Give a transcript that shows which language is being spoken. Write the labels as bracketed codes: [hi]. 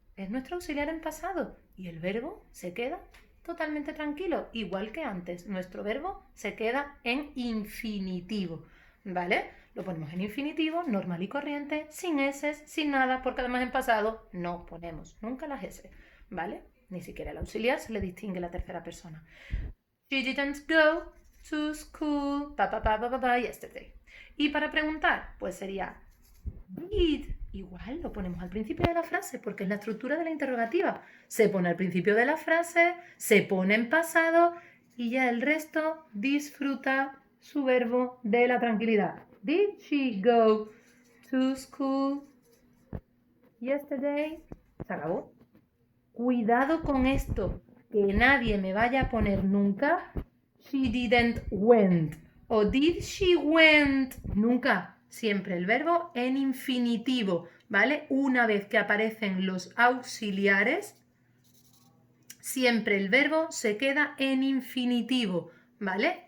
[es] Es nuestro auxiliar en pasado y el verbo se queda totalmente tranquilo, igual que antes. Nuestro verbo se queda en infinitivo, ¿vale? Lo ponemos en infinitivo, normal y corriente, sin S, sin nada, porque además en pasado no ponemos nunca las S, ¿vale? Ni siquiera el auxiliar se le distingue la tercera persona. [en] She didn't go to school yesterday. [es] Y para preguntar, pues sería did. Igual lo ponemos al principio de la frase porque es la estructura de la interrogativa. Se pone al principio de la frase, se pone en pasado y ya el resto disfruta su verbo de la tranquilidad. [en] Did she go to school yesterday? [es] Se acabó. Cuidado con esto, que nadie me vaya a poner nunca [en] she didn't went [es] o [en] did she went. [es] Nunca, siempre el verbo en infinitivo, ¿vale? Una vez que aparecen los auxiliares, siempre el verbo se queda en infinitivo, ¿vale?